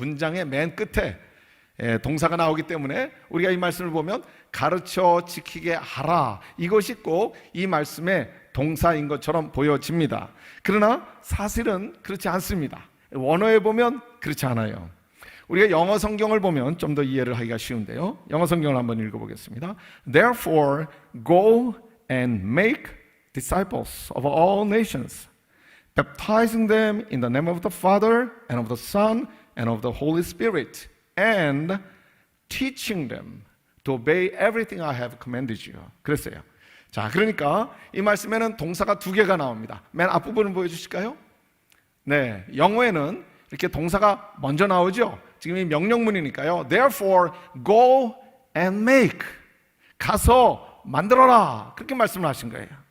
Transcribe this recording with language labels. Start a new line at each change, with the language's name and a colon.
Korean: 문장의 맨 끝에 동사가 나오기 때문에 우리가 이 말씀을 보면 가르쳐 지키게 하라, 이것이 꼭 이 말씀의 동사인 것처럼 보여집니다. 그러나 사실은 그렇지 않습니다. 원어에 보면 그렇지 않아요. 우리가 영어 성경을 보면 좀 더 이해를 하기가 쉬운데요. 영어 성경을 한번 읽어보겠습니다.
English: Therefore go and make disciples of all nations, baptizing them in the name of the Father and of the Son and of the Holy Spirit, and teaching them to obey everything I have commanded you.
Korean: 그랬어요. 자, 그러니까 이 말씀에는 동사가 두 개가 나옵니다. 맨 앞부분을 보여주실까요? 네, 영어에는 이렇게 동사가 먼저 나오죠. 지금 이 명령문이니까요.
English: Therefore go and make,
Korean: 가서 만들어라, 그렇게 말씀을 하신 거예요.